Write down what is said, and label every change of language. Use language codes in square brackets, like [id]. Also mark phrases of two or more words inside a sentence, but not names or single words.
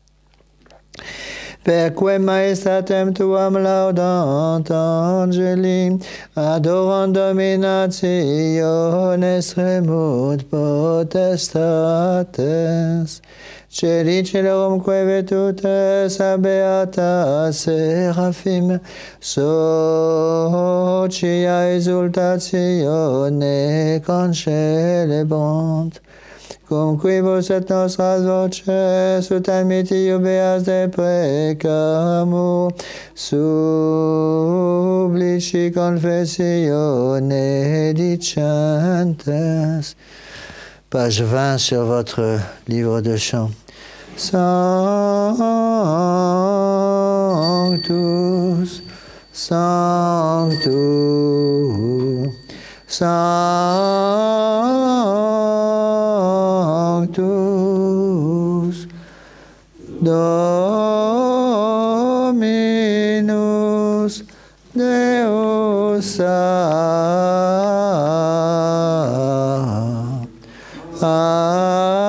[la] Perque maestatem tuam laudant angeli, adorant dominationes remut potestates, celi celorum que virtutes beata seraphim, socia exultatione concelebrant. Cum quibus et nostras voces ut admitti iubeas deprecamur, supplici confessione dicentes. [fr] Page 20 sur votre livre de chant. [la] Sanctus, Sanctus, Sanctus, Dominus Deus Sanctus.